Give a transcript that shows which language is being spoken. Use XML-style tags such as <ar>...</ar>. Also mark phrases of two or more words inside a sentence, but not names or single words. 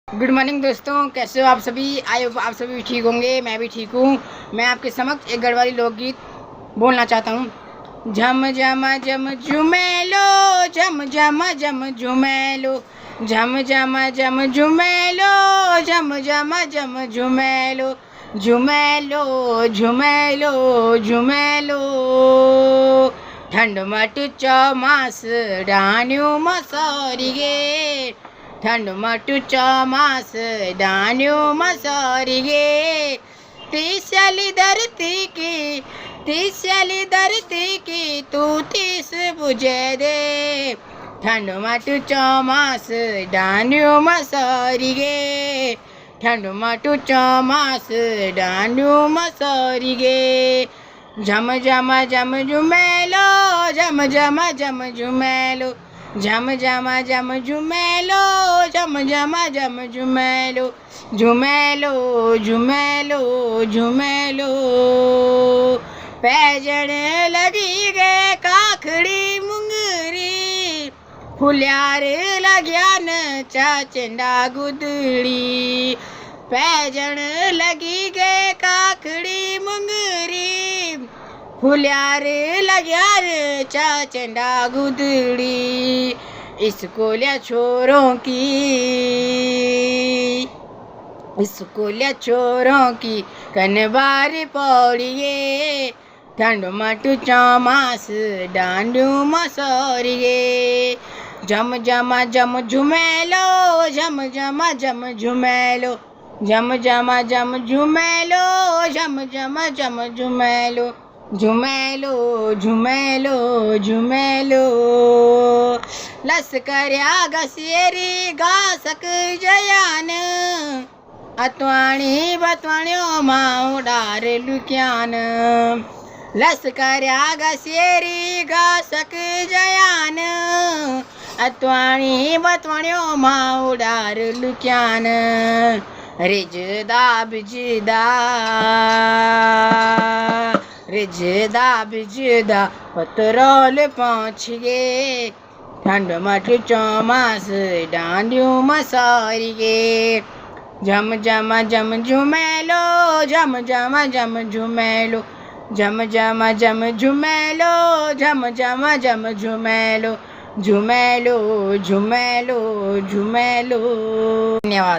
<en>good morning</en> <hi>दोस्तों, कैसे हो आप सभी।</hi> <en>I hope</en> <hi>आप सभी ठीक होंगे। मैं भी ठीक हूँ। मैं आपके समक्ष एक गढ़वाली लोकगीत बोलना चाहता हूँ।</hi> <gbm>झम झम झम झुमेलो, झम झम झम झुमेलो, झम झम झम झुमेलो, झम झम झम झुमेलो, झुमेलो झुमेलो झुमेलो। ठंड मटु चौमास डान्यू मसोरी गे, ठंड मटु चौमास डान्यू मसोरी गे। तीसली धरती की तू तीस बुझे दे, ठंड मटु चौमास डान्यू मसोरी गे, ठंड मटु चौमास डान्यू मसोरी गे। झम झम झम झुमेलो, झम झम झम झुमेलो, झम झम झम झुमेलो, झम झम झम झुमेलो, झुमेलो झुमेलो झुमेलो। पैजण लगी गे काखड़ी मुंगरी, फुल्यार लग्या न चाचंडा गुदड़ी। पैजण लगी गे काखड़ी मुंगरी, फुल्यार लग्यार चाचंडा गुदड़ी। स्कूलिया छोरों की कनबार पौड़िए, ठंड मटु चौमास डांडू मसोरी गे। झम झम झम झुमेलो, झम झम झम झुमेलो, झम झम झम झुमेलो, झम झम झम झुमेलो, झुमेलो झुमेलो झुमेलो। लस्कर्या गसेरी गासक जयान, अतवाणी बतवाण्यो माँ डार लुक्यान। लस्कर्या गसेरी गासक जयान, अतवाणी बतवाण्यो माँ डार लुक्यान। रिजदा बिजदा पतरोल पहुँच गे, ठंड मटु चौमास डांडू मसोरी गे। झम झम झम झुमेलो, झम झम झम झुमेलो, झम झम झम झुमेलो, झम झम झम झुमेलो, झुमेलो झुमेलो झुमेलो।</gbm> <hi>धन्यवाद।</hi>